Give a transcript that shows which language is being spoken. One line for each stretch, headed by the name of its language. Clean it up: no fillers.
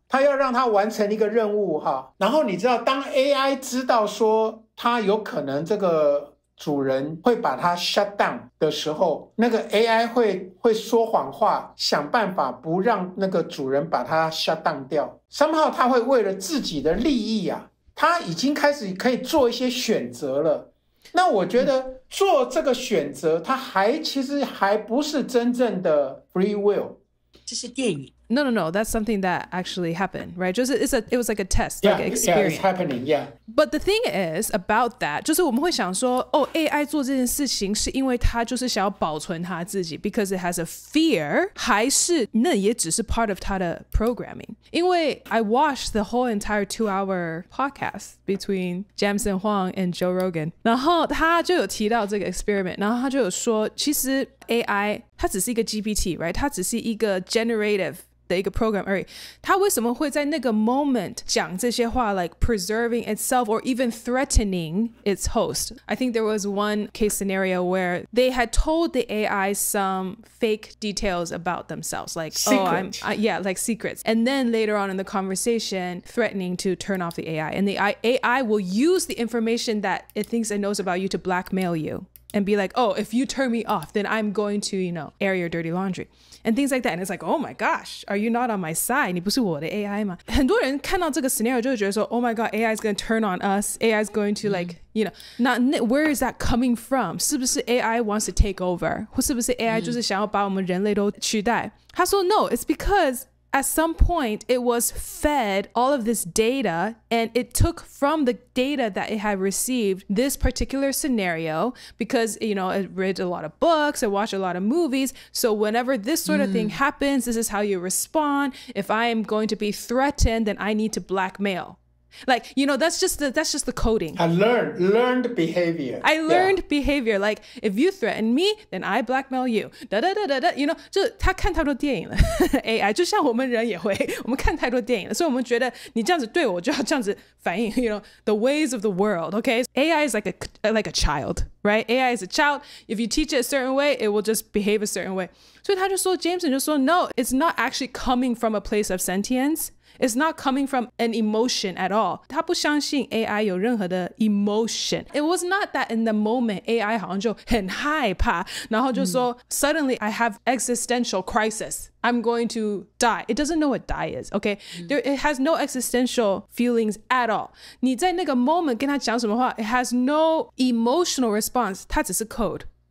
Chinese: 他要讓他完成一個任務然後你知道當 AI 知道說他有可能這個主人會把它 shut down 的時候，那個 AI 會說謊話，想辦法不讓那個主人把它 shut down 掉。 somehow 他會為了自己的利益他已經開始可以做一些選擇了。那我覺得做這個選擇，他其實還不是真正的 free will，這是電影。
English: No, that's something that actually happened, right? Just it was like a test, Yeah, like an experience. Yeah, it's happening, yeah. But the thing is about that,
Chinese: 就是我們會想說，哦 ，AI 做這件事情是因為它就是想要保存它自己
English: because it has a fear，
Chinese: 還是那也只是
English: part of
Chinese: 它的 programming？因為
English: I watched the whole entire 2-hour podcast between Jameson Huang and Joe Rogan，
Chinese: 然後他就有提到這個 experiment， 然後他就有說，其實 AI 它只是一個 GPT， right？它只是一個 generative的一個 program 而已，他為什麼會在那個 moment 講這些話
English: like preserving itself or even threatening its host? I think there was one case scenario where they had told the AI some fake details about themselves, like Secret. like secrets, and then later on in the conversation threatening to turn off the AI, and the AI will use the information that it thinks it knows about you to blackmail you and be like, oh, if you turn me off, then I'm going to, air your dirty laundry and things like that. And it's like, oh my gosh, are you not on my side?
Chinese: 你不是我的 AI 嗎？很多人看到這個 scenario 就會覺得說
English: oh my god, AI is going to turn on us. AI is going to like, not where is that coming from? 是不是 AI wants to take over?
Chinese: 或是不是 AI 就是想要把我們人類都取代？
English: 他說 no, it's because at some point, it was fed all of this data, and it took from the data that it had received this particular scenario because, it read a lot of books, it watched a lot of movies. So whenever this sort of thing happens, this is how you respond. If I am going to be threatened, then I need to blackmail. Like, that's just the coding. I learned behavior. I learned behavior. Like, if you threaten me, then I blackmail you. Da-da-da-da-da.
Chinese: 就他看太多電影了 AI 就像我們人也會，我們看太多電影了，所以我們覺得你這樣子對我就要這樣子反應
English: the ways of the world, okay? AI is like a child, right? AI is a child. If you teach it a certain way, it will just behave a certain way.
Chinese: 所以他就說
English: Jameson 就說 no, it's not actually coming from a place of sentience. It's not coming from an emotion at all.
Chinese: 他不相信 AI 有任何的 emotion.
English: It was not that in the moment AI
Chinese: 好像就很害怕，然後就說
English: suddenly I have existential crisis. I'm going to die. It doesn't know what die is, okay? It has no existential feelings at all.
Chinese: 你在那個 moment 跟他講什麼話
English: it has no emotional response.
Chinese: 它只是 code.